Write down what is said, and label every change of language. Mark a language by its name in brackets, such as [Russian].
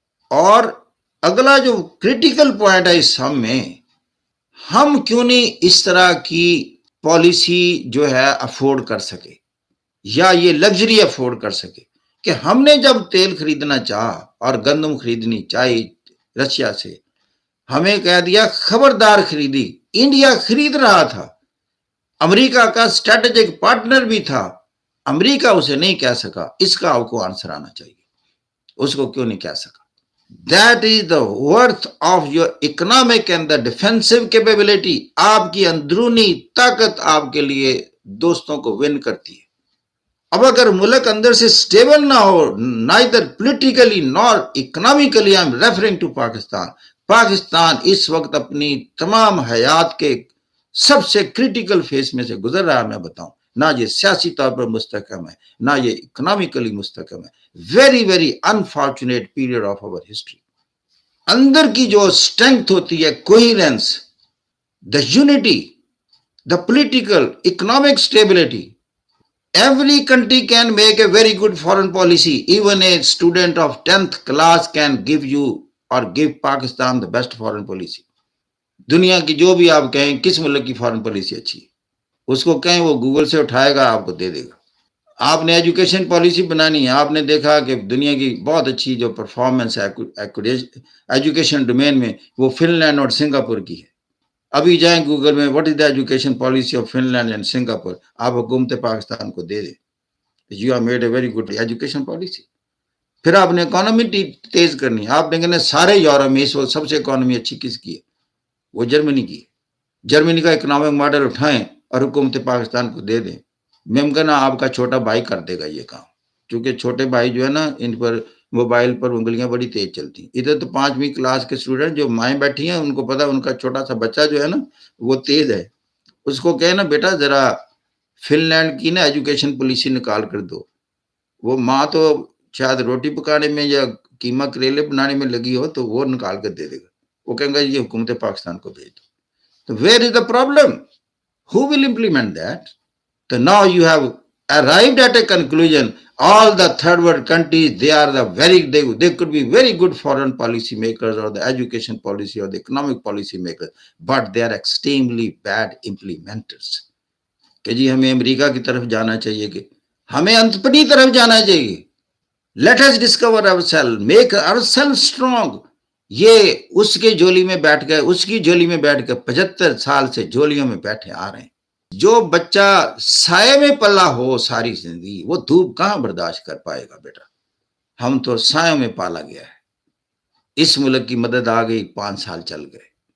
[Urdu] اور اگلا جو کریٹیکل پوائنٹ ہے اس سم میں, ہم کیوں نہیں اس طرح کی پالیسی جو ہے افورڈ کر سکے, یا یہ لگژری افورڈ کر سکے, کہ ہم نے جب تیل خریدنا چاہا اور گندم خریدنی چاہی رشیا سے, ہمیں کہہ دیا خبردار خریدی. انڈیا خرید رہا تھا, امریکہ کا اسٹریٹجک پارٹنر بھی تھا, امریکہ اسے نہیں کہہ سکا. اس کا آپ کو آنسر آنا چاہیے, اس کو کیوں نہیں کہہ سکا. [English] That is the worth of your economic and the defensive capability. [Urdu] آپ کی اندرونی طاقت آپ کے لیے دوستوں کو ون کرتی ہے. اب اگر ملک اندر سے سٹیبل نہ ہو, [English] neither politically nor economically, I am referring to Pakistan. [Urdu] Pakistan اس وقت اپنی تمام حیات کے سب سے کریٹیکل فیس میں سے گزر رہا ہے. میں بتاؤں, نہ یہ سیاسی طور پر مستحکم ہے, نہ یہ اکنامیکلی مستحکم ہے. [English] Very very unfortunate period of our history. اندر کی جو اسٹرینتھ ہوتی ہے, coherence, the unity, the political economic stability. Every country can make a very good foreign policy. Even a student of 10th class can give you or give Pakistan the best foreign policy. [Urdu] دنیا کی جو بھی آپ کہیں کس ملک کی foreign policy اچھی ہے, اس کو کہیں وہ گوگل سے اٹھائے گا, آپ کو دے دے گا. آپ نے ایجوکیشن پالیسی بنانی ہے, آپ نے دیکھا کہ دنیا کی بہت اچھی جو پرفارمنس ہے ایجوکیشن ڈومین میں, وہ فن لینڈ اور سنگاپور کی ہے. ابھی جائیں گوگل میں, [English] what is the education policy of Finland and Singapore, [Urdu] آپ حکومت پاکستان کو دے دیں. [English] You have made a very good education policy. [Urdu] پھر آپ نے اکانومی تیز کرنی ہے. آپ نے کہنا سارے یورپ میں اس وقت سب سے اکانومی اچھی کس کی ہے, وہ جرمنی کی. جرمنی کا اکنامک ماڈل اٹھائیں اور حکومت پاکستان کو دے دیں. ممکن ہے آپ کا چھوٹا بھائی کر دے گا یہ کام, کیونکہ چھوٹے بھائی جو ہے نا, ان پر موبائل پر انگلیاں بڑی تیز چلتی ہیں. ادھر تو 5ویں کلاس کے اسٹوڈنٹ جو مائیں بیٹھی ہیں, ان کو پتا ان کا چھوٹا سا بچہ جو ہے نا وہ تیز ہے. اس کو کہے نا بیٹا ذرا فن لینڈ کی نا ایجوکیشن پالیسی نکال کر دو. وہ ماں تو شاید روٹی پکانے میں یا قیمہ کریلے بنانے میں لگی ہو, تو وہ نکال کر دے دے گا. وہ کہیں گا یہ حکومت پاکستان کو بھیج دو. [English] تو where is the problem, who will implement that. So now you have arrived at a conclusion. All the third world countries, they could be very good foreign policy makers or the education policy or the economic policy makers, but they are extremely bad implementers. [Urdu] کہ جی ہمیں امریکہ کی طرف جانا چاہیے, کہ ہمیں انتپٹی طرف جانا چاہیے. [English] Let us discover ourselves, make ourselves strong. [Urdu] یہ اس کے جولی میں بیٹھ گئے, اس کی جولی میں بیٹھ گئے, 75 سال سے جولیوں میں بیٹھے آ رہے ہیں. جو بچہ سائے میں پلا ہو ساری زندگی, وہ دھوپ کہاں برداشت کر پائے گا بیٹا. ہم تو سایوں میں پالا گیا ہے. اس ملک کی مدد آ گئی, 5 سال چل گئے.